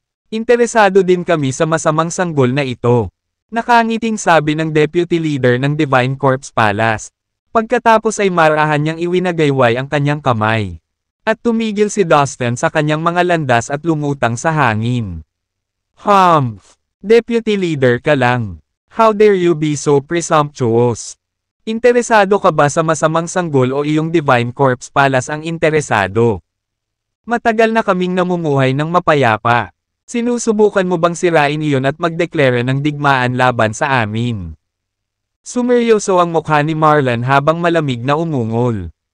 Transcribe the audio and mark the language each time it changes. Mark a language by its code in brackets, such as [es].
[tl] Interesado din kami sa masamang sanggol na ito. Nakangiting sabi ng deputy leader ng Divine Corpse Palace. Pagkatapos ay marahan niyang iwinagayway ang kanyang kamay. At tumigil si Dustin sa kanyang mga landas at lumutang sa hangin. Deputy leader ka lang. [en] How dare you be so presumptuous? [tl] Interesado ka ba sa masamang sanggol o iyong Divine Corpse Palace ang interesado? Matagal na kaming namumuhay ng mapayapa. Sinusubukan mo bang sirain iyon at magdeklara ng digmaan laban sa amin? Sumeryoso ang mukha ni Marlon habang malamig na umungol.